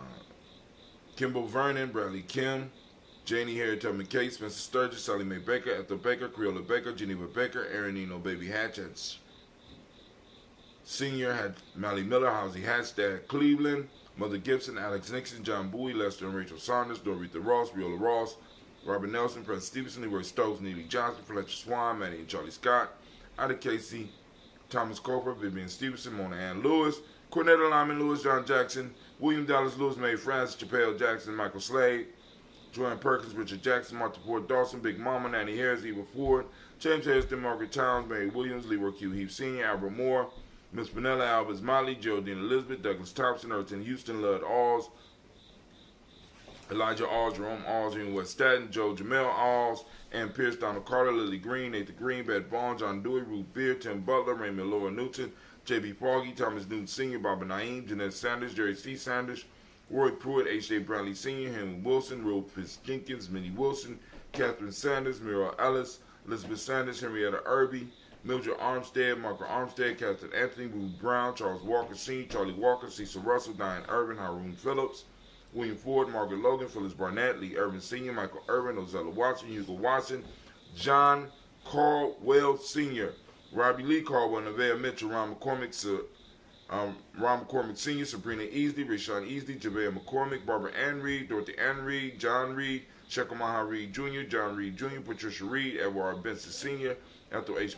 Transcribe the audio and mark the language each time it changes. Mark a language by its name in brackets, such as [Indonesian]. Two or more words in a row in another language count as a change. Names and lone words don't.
[English] Kimbo Vernon, Bradley Kim, Janie Harriet Tubman Kate, Spencer Sturgis, Sally Mae Baker, Ethel Baker, Creola Baker, Geneva Baker, Aaron Eno Baby Hatch, Senior had Mally Miller, Housie Hatch, Dad Cleveland, Mother Gibson, Alex Nixon, John Bowie, Lester and Rachel Saunders, Doretha Ross, Viola Ross, Robert Nelson, Prince Stevenson, Leroy Stokes, Neely Johnson, Fletcher Swan, Maddie and Charlie Scott, Ida Casey, Thomas Cooper, Vivian Stevenson, Mona Ann Lewis, Cornetta Lyman Lewis, John Jackson, William Dallas Lewis, Mae Francis, Chappelle Jackson, Michael Slade, Joanne Perkins, Richard Jackson, Martha Ford Dawson, Big Mama, Nanny Harris, Eva Ford, James Hairston, Margaret Towns, Mary Williams, Leroy Q. Heath Sr., Albert Moore, Miss Vanilla, Albert Motley, Geraldine Elizabeth, Douglas Thompson, Erton Houston, Lud Alls, Elijah Alls, Jerome Alls, Ian West Staten, Joe Jamel Alls, Ann Pierce, Donald Carter, Lily Green, Nathan Green, Beth Vaughn, John Dewey, Ruth Beer, Tim Butler, Raymond Laura Newton, J.B. Foggy, Thomas Newton Sr., Barbara Naeem, Jeanette Sanders, Jerry C. Sanders, Roy Pruitt, H.J. Bradley Sr., Henry Wilson, Rufus Jenkins, Minnie Wilson, Catherine Sanders, Muriel Ellis, Elizabeth Sanders, Henrietta Irby, Mildred Armstead, Margaret Armstead, Captain Anthony, Ruth Brown, Charles Walker Sr., Charlie Walker, Cecil Russell, Diane Irvin, Haroon Phillips, William Ford, Margaret Logan, Phyllis Barnett, Lee Irvin Sr., Michael Irvin, Ozella Watson, Hugo Watson, John Caldwell Sr., Robbie Lee Caldwell, Nevaeh Mitchell, Ron McCormick, Sr., Sabrina Easley, Rashawn Easley, Javea McCormick, Barbara Ann Reed, Dorothy Ann Reed, John Reed, Shekel Maha Reed Jr., John Reed Jr., Patricia Reed, Edward Benson Sr., Ethel H.